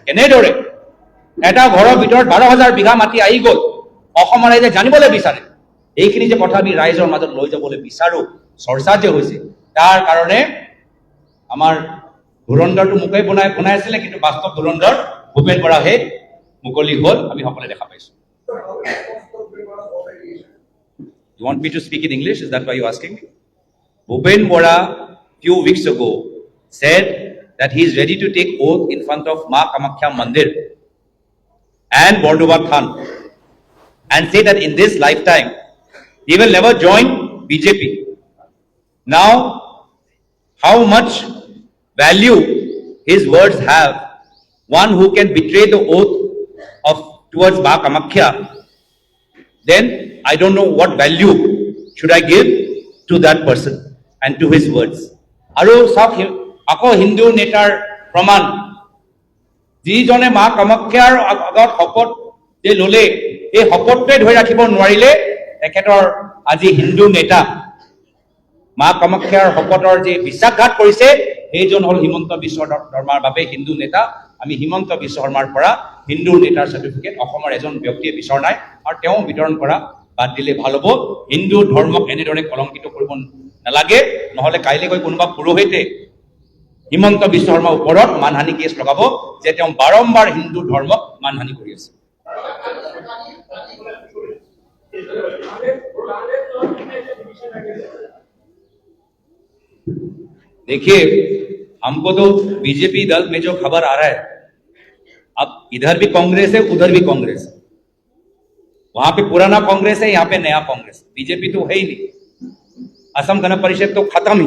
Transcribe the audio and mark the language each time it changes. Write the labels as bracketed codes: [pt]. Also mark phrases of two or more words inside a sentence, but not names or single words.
[as] কেনেদৰে এটা ঘৰৰ ভিতৰত 12,000 বিঘা মাটি আহি গ'ল, অসমৰ ৰাইজে জানিবলৈ বিচাৰে। এইখিনি যে কথা আমি ৰাইজৰ মাজত লৈ যাবলৈ বিচাৰোঁ, চৰ্চা যে হৈছে, তাৰ কাৰণে আমাৰ ধুৰন্ধৰটো মোকেই বনাই আছিলে, কিন্তু বাস্তৱ ধুৰন্ধৰ ভূপেন বৰাহে মুকলি হ'ল, আমি সকলোৱে দেখা পাইছোঁ। [en] You want me to speak in English? Is that why you're asking me? Bhupen Bora, few weeks ago, said that he is ready to take oath in front of Ma Kamakhya Mandir and Bordova Than and say that in this lifetime he will never join BJP. Now, how much value his words have? One who can betray the oath of towards Ma Kamakhya, then I don't know what value should I give to that person and to his words. [as] আৰু চাওক, আকৌ হিন্দু নেতাৰ প্ৰমাণ, যিজনে মা কামাখ্যাৰ আগত শপত যে ল'লে, এই শপতটোৱে ধৰি ৰাখিব নোৱাৰিলে, তেখেতৰ আজি হিন্দু নেতা মা কামাখ্যাৰ শপতৰ যে বিশ্বাসঘাত কৰিছে, সেইজন হ'ল হিমন্ত বিশ্ব শৰ্মাৰ বাবে হিন্দু নেতা। আমি হিমন্ত বিশ্ব শৰ্মাৰ পৰা হিন্দু নেতাৰ চাৰ্টিফিকেট অসমৰ এজন ব্যক্তিয়ে বিচৰা নাই, আৰু তেওঁ বিতৰণ কৰা বাদ দিলে ভাল হ'ব। হিন্দু ধৰ্মক এনেদৰে কলংকিত কৰিব নালাগে, নহ'লে কাইলৈ গৈ কোনোবা পুৰোহিতে হিমন্ত বিশ্ব শৰ্মাৰ ওপৰত মানহানি কেছ লগাব যে তেওঁ বাৰম্বাৰ হিন্দু ধৰ্মক মানহানি কৰি আছে। [hi] देखिए, हमको तो बीजेपी दल में जो खबर आ रहा है, अब इधर भी कांग्रेस है, उधर भी कांग्रेस है, वहां पे पुराना कांग्रेस है, यहाँ पे नया कांग्रेस, बीजेपी तो है ही नहीं, असम गण परिषद तो खत्म ही।